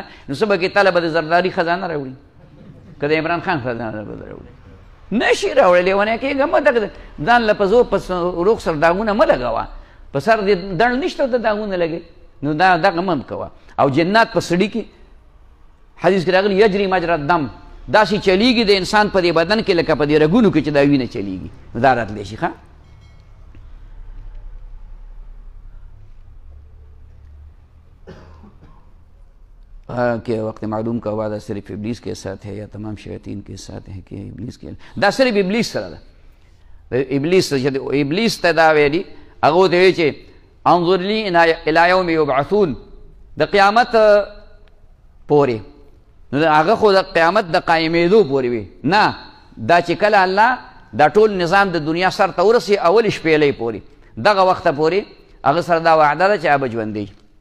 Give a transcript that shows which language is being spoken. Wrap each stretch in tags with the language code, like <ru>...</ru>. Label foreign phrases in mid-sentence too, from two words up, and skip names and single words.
<ps>نو څه به کې تله به د زرداري خزانه راوړي که د عمران خان خزانه به راوړي نشي راوړی لیونی کېږه مه دغه ځان له په زور په روغ سر داغونه مه لګوه په سر دې دڼ نشته د داغونه لګې نو دا دغه مه کوه او جنات په سړي کې حدیث کې راغلي</ps> <ar>یجري مجرى الدم</ar> <ps>داسې چلیږي د انسان په دې بدن کې لکه په دې رګونو کې چې دا وینه چلیږي نو دا راتلی شي ښه</ps> <ur>کہ وقت معلوم کا وعدہ صرف ابلیس کے ساتھ ہے یا تمام شیاطین کے ساتھ ہے کہ ابلیس کے</ur> <ps>دا صرف ابلیس سره ده ابلیس ته دا ویلي هغه ته وایي چې</ps> <ar>انظر لي الی یوم یبعثون</ar> <ps>د قیامت پورې نو هغه خو د قیامت د قایمېدو پورې وي نه دا چې کله الله دا ټول نظام د دنیا سر ته ورسي اول شپېلۍ پورې دغه وخته پورې هغه سره دا وعده ده چې هغه به ژوندی</ps>